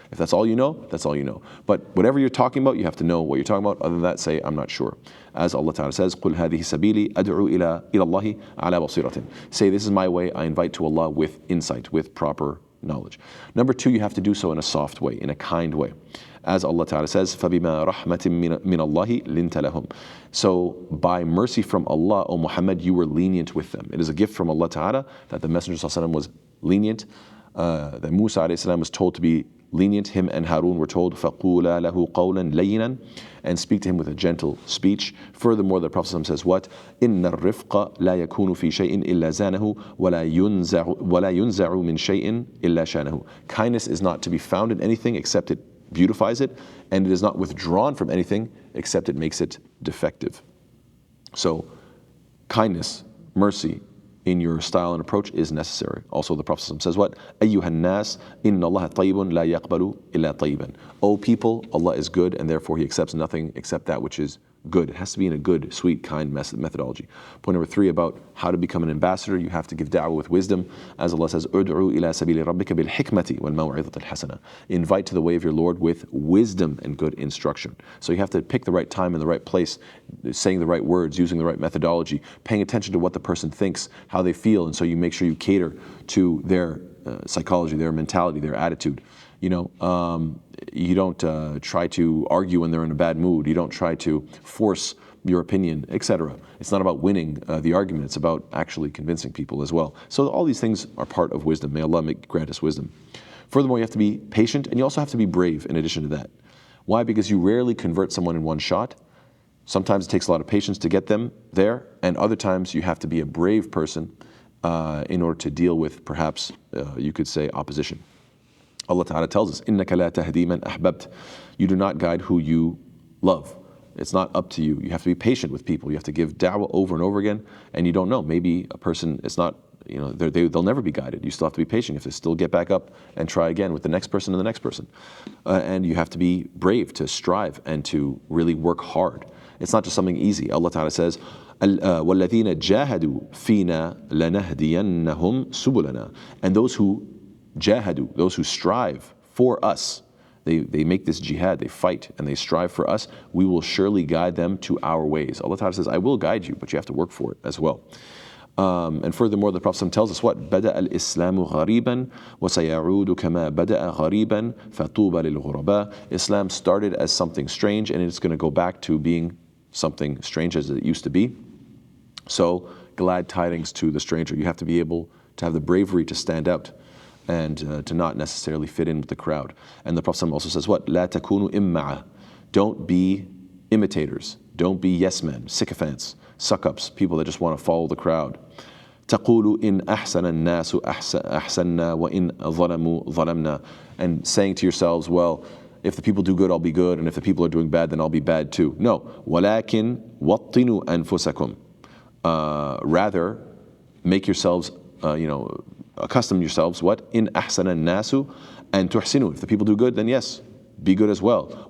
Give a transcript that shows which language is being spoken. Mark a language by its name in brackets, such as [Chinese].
[English] If that's all you know, that's all you know. But whatever you're talking about, you have to know what you're talking about. Other than that, say, I'm not sure. As Allah Ta'ala says, [Arabic] Qul hadhihi sabili ad'u ila Allahi ala basiratin. [English] Say, this is my way, I invite to Allah with insight, with proper knowledge. Number two, you have to do so in a soft way, in a kind way. As Allah Ta'ala says, [Arabic] فَبِمَا رَحْمَةٍ مِّنَ اللَّهِ لِنْتَ لَهُمْ. [English] So by mercy from Allah, O Muhammad, you were lenient with them. It is a gift from Allah Ta'ala that the Messenger ﷺ was lenient, that Musa ﷺ was told to be lenient. Him and Harun were told, [Arabic] فَقُولَا لَهُ قَوْلًا لَيِّنًا, [English] and speak to him with a gentle speech. Furthermore, the Prophet ﷺ says what? [Arabic] إِنَّ الرِّفْقَ لَا يَكُونُ فِي شَيْءٍ إِلَّا زَانَهُ وَلَا يُنْزَعُ مِنْ شَيْءٍ إِلَّا شَانَهُ. [English] Kindness is not to be found in anything except it beautifies it, and it is not withdrawn from anything except it makes it defective. So, kindness, mercy, in your style and approach is necessary. Also, the Prophet says what? [Arabic] أَيُّهَا النَّاسِ إِنَّ اللَّهَ طَيِّبٌ لَا يَقْبَلُ إِلَّا طَيِّبًا. [English] O people, Allah is good, and therefore He accepts nothing except that which is good. It has to be in a good, sweet, kind methodology. Point number three about how to become an ambassador. You have to give da'wah with wisdom. As Allah says, [Arabic] أُدْعُوا إِلَى سَبِيلِ رَبِّكَ بِالْحِكْمَةِ وَالْمَوْعِظَةِ الْحَسَنَةِ. [English] Invite to the way of your Lord with wisdom and good instruction. So you have to pick the right time and the right place, saying the right words, using the right methodology, paying attention to what the person thinks, how they feel, and so you make sure you cater to their psychology, their mentality, their attitude. You don't try to argue when they're in a bad mood. You don't try to force your opinion, etc. It's not about winning the argument. It's about actually convincing people as well. So all these things are part of wisdom. May Allah grant us wisdom. Furthermore, you have to be patient, and you also have to be brave in addition to that. Why? Because you rarely convert someone in one shot. Sometimes it takes a lot of patience to get them there, and other times you have to be a brave person in order to deal with, perhaps, you could say, opposition. Allah Ta'ala tells us, [Arabic] إِنَّكَ لَا تَهْدِي مَنْ أَحْبَبْتَ. [English] You do not guide who you love. It's not up to you. You have to be patient with people. You have to give da'wah over and over again, and you don't know. Maybe a person is not, they'll never be guided. You still have to be patient. You have to still get back up and try again with the next person and the next person. And you have to be brave to strive and to really work hard. It's not just something easy. Allah Ta'ala says, [Arabic] وَالَّذِينَ جَاهَدُوا فِينَا لَنَهْدِيَنَّهُمْ سُبُلَنَا. [English] And those who jahadu, those who strive for us, they make this jihad, they fight and they strive for us, we will surely guide them to our ways. Allah Ta'ala says, I will guide you, but you have to work for it as well. And furthermore, the Prophet tells us what? [Arabic] بدأ الإسلام غريبا وسيعود كما بدأ غريبا فطوبى للغرباء. [English] Islam started as something strange, and it's going to go back to being something strange as it used to be. So, glad tidings to the stranger. You have to be able to have the bravery to stand out and to not necessarily fit in with the crowd. And the Prophet also says what? [Arabic] لا تكونوا إمعة. [English] Don't be imitators. Don't be yes men, sycophants, suck-ups, people that just want to follow the crowd. [Arabic] تقول إن أحسن الناس أحسننا وإن ظلموا ظلمنا. [English] And saying to yourselves, well, if the people do good, I'll be good, and if the people are doing bad, then I'll be bad too. [Arabic] No. ولكن وطنوا أنفسكم. [English] Rather, make yourselves, accustom yourselves, what? [Arabic] In ahsana nasu [English] and tuhsinu. If the people do good, then yes, be good as well.